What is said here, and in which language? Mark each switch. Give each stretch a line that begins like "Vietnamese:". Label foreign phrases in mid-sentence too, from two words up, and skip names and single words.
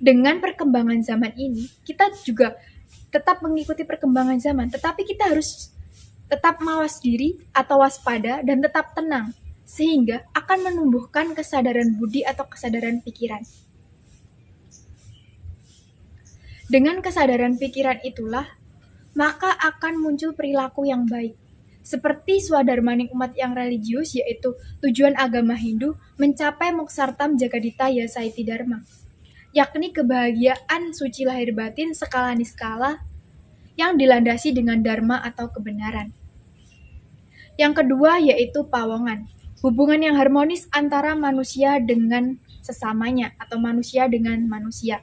Indonesian: Dengan perkembangan zaman ini, kita juga tetap mengikuti perkembangan zaman, tetapi kita harus tetap mawas diri atau waspada dan tetap tenang, sehingga akan menumbuhkan kesadaran budi atau kesadaran pikiran. Dengan kesadaran pikiran itulah, maka akan muncul perilaku yang baik. Seperti swadharmaning umat yang religius, yaitu tujuan agama Hindu mencapai
Sanskrit: moksartam jagadita yasaiti dharma,
Indonesian: yakni kebahagiaan suci lahir batin skala niskala yang dilandasi dengan dharma atau kebenaran. Yang kedua yaitu pawongan, hubungan yang harmonis antara manusia dengan sesamanya atau manusia dengan manusia.